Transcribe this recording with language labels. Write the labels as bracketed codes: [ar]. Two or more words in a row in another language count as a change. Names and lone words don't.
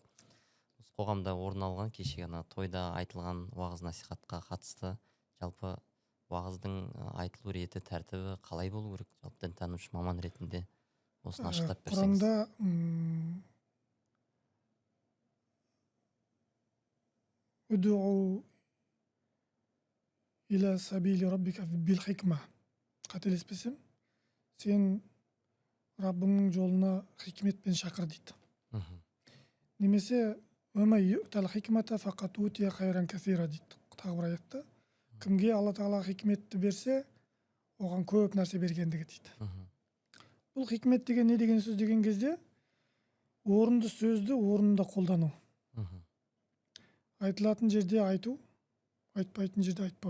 [kk] Осы қоғамда орын алған кешегі ана тойда айтылған уағыз насихатқа қатысты жалпы уағыздың айтылу реті, тәртібі қалай болу керек? Жалпы дінтанушы маман ретінде осыны ашықтап берсеңіз. [ar] Құранда ادع إلى سبيل ربك بالحكمة. [kk] Қателеспесем, сен Раббыңның жолына хикметпен шақыр дейді. [ar] Немесе وَمَنْ يُؤْتَ الْحِكْمَةَ فَقَدْ أُوتِيَ خَيْرًا كَثِيرًا дейді. [kk] Тағы бір аятта. Кімге Алла Тағала хикметті берсе, оған көп нәрсе бергендігі дейді. Мгм. Бұл хикмет деген не деген сөз деген кезде орынды сөзді орнында қолдану. Мгм. Айтылатын жерде айту, айтпайтын жерде айтпау.